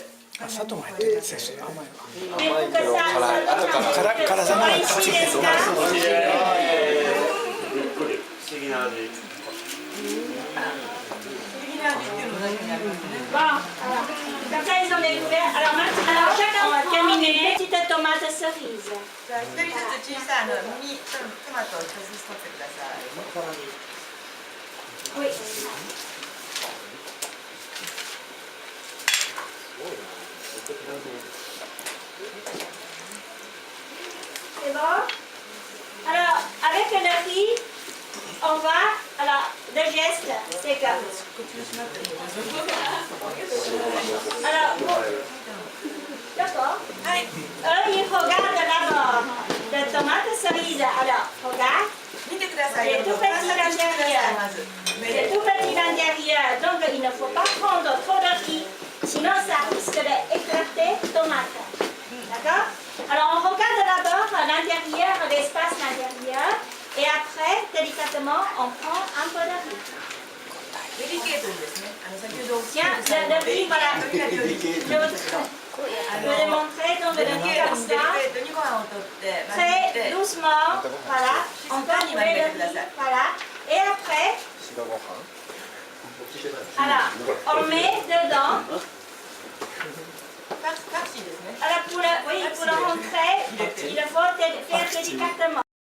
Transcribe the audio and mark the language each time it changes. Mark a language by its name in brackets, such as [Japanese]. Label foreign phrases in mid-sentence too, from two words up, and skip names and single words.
[Japanese] あ砂糖も入ってる先生甘いわ [French] Mais pour que ça, [Japanese] 辛さの方が強い [French] ici, les gars. [Japanese] 不思議な味。不思議な味っていうのが中にありますね。 [French] Bon, alors, comme ça ils ont découvert. Alors maintenant, chacun on va terminer. Petite tomate cerise. [Japanese] じゃあ一人ずつ小さいミニトマトを一つずつ取ってください。 [French] Oui. C'est bon? Alors, avec le riz, on va. Alors, le geste, c'est que. Alors, d'accord? Eux, ils regardent d'abord la tomate cerise. Alors, regarde. [Japanese] 見てください。 [French] C'est tout petit [Japanese] 観察してください [French] l'intérieur. [Japanese] まず。 [French] C'est tout petit l'intérieur, donc il ne faut pas prendre trop de riz, sinon ça risque d'éclater tomate. D'accord? Alors on regarde d'abord l'intérieur, l'espace l'intérieur, et après, délicatement, on prend un peu de riz. [Japanese] デリケートにですね。先ほど [French] Tiens, le riz, voilà. Je vais le montrer, donc le [Japanese] デリ [French] riz [Japanese] ケート [French] comme [Japanese] にデリ [French] ça. [Japanese] ケートにご飯を取って混 [French] Très [Japanese] ぜて [French] doucement, voilà. On peut couper le riz, voilà. Et après, alors, on met dedans. [Japanese] タクシーですね。 [French] Alors pour le rentrer, il faut faire délicatement.